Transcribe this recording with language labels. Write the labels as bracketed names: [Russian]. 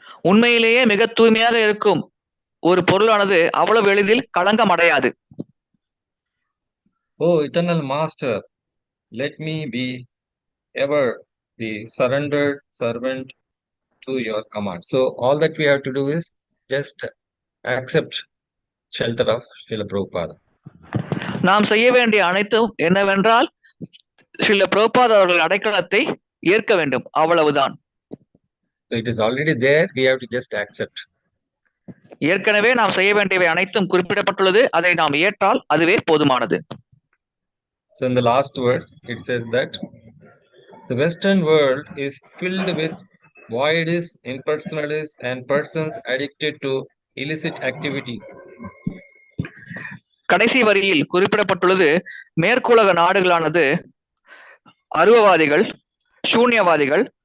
[Tamil] உண்மையிலேயே மிக தூய்மையாக இருக்கும் ஒரு பொருளானது அவ்வளவு எளிதில் களங்கம் அடையாது. [English] Oh eternal master, let me be ever the surrendered servant to your command. So all that we have to do is just accept shelter of Srila Prabhupada. [Tamil] நாம் செய்ய வேண்டிய அனைத்தும் என்னவென்றால் ஸ்ரீல பிரபுபாத் அவர்கள் அடைக்கலத்தை ஏற்க வேண்டும், அவ்வளவுதான். [English] It is already there, we have to just accept. [Tamil] ஏற்கனவே நாம் செய்ய வேண்டியவை அனைத்தும் குறிப்பிடப்பட்டுள்ளது, அதை நாம் ஏற்றால் அதுவே போதுமானது. [English] So in the last verse it says that the Western world is filled with voidists, impersonalists and persons addicted to illicit activities. [Tamil] கடைசி வரியில் குறிப்பிடப்பட்டுள்ளது, மேற்குலக நாடுகளானது அருவவாதிகள், சூன்யவாதிகள்,